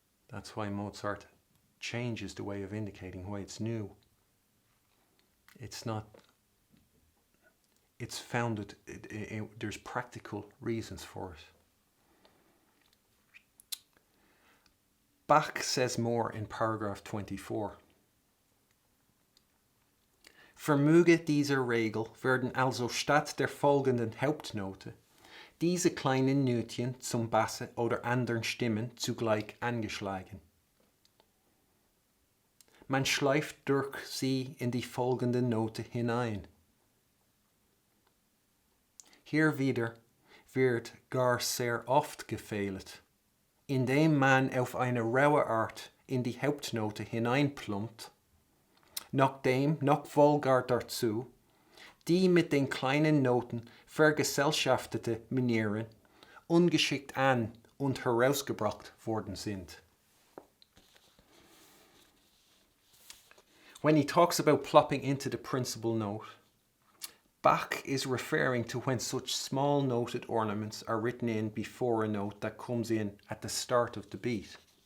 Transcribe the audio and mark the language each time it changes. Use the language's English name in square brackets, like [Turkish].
[English] That's why Mozart changes the way of indicating, why it's new. It's not, it's founded, there's practical reasons for it. Bach says more in paragraph 24. [German] Vermöge dieser Regel werden also statt der folgenden Hauptnote diese kleinen Nötchen zum Basse oder anderen Stimmen zugleich angeschlagen. Man schleift durch sie in die folgende Note hinein. Hier wieder wird gar sehr oft gefehlt, indem man auf eine raue Art in die Hauptnote hineinplumpt, nachdem noch vulgar dazu die mit den kleinen Noten vergesellschaftete Manieren ungeschickt an- und herausgebracht worden sind. [English] When he talks about plopping into the principal note, Bach is referring to when such small noted ornaments are written in before a note that comes in at the start of the beat.